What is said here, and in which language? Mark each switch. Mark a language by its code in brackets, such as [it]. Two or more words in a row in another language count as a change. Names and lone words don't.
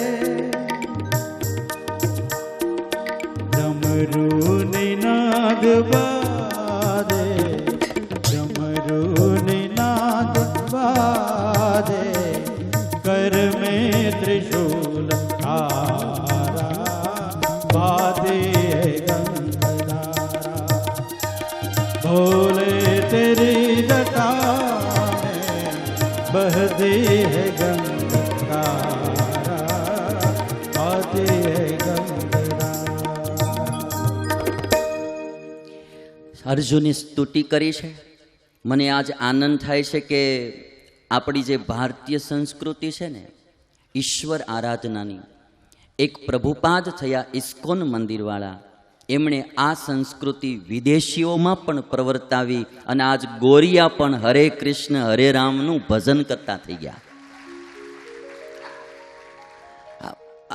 [hi] डमरू निनाद बाजे, डमरू निनाद बाजे, कर में त्रिशूल धारा, बाजे गंगधारा. भोले तेरी जटा में बहती है गंगधारा, बाजे गंगधारा. [gu] અર્જુને સ્તુતિ કરી છે. મને આજ આનંદ થાય છે કે આપણી જે ભારતીય સંસ્કૃતિ છે ને ઈશ્વર આરાધનાની, એક પ્રભુપાદ થયા ઇસ્કોન મંદિરવાળા, એમણે આ સંસ્કૃતિ વિદેશીઓમાં પણ પ્રવર્તાવી અને આજ ગોરિયા પણ હરે કૃષ્ણ હરે રામનું ભજન કરતા થઈ ગયા.